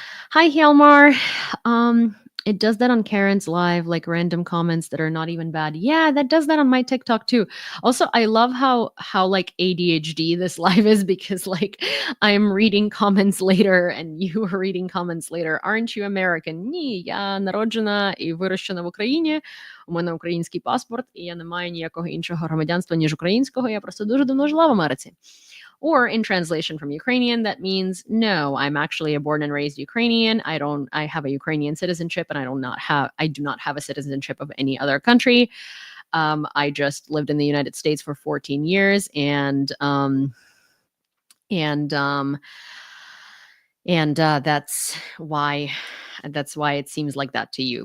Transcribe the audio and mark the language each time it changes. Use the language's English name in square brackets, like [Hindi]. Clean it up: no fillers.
[English] Hi, Helmar. It does that on Karen's live, like random comments that are not even bad. Yeah, that does that on my TikTok too. Also, I love how like ADHD this live is because like I'm reading comments later and you are reading comments later. Aren't you American? [Ukrainian] Ні, я народжена і вирощена в Україні. У мене український паспорт, і я не маю ніякого іншого громадянства, ніж українського. Я просто дуже давно жила в Америці. [English] Or in translation from Ukrainian, that means no, I'm actually a born and raised Ukrainian. I have a Ukrainian citizenship and I do not have a citizenship of any other country. I just lived in the United States for 14 years and that's why it seems like that to you.